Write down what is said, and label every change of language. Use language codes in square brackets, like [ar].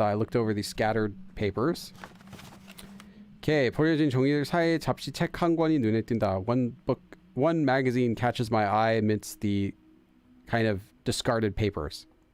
[en] I looked over these scattered papers. [ko] Okay, 버려진 종이들 사이에 잡지 책 한 권이 눈에 띈다. [en] One magazine catches my eye amidst the kind of discarded papers.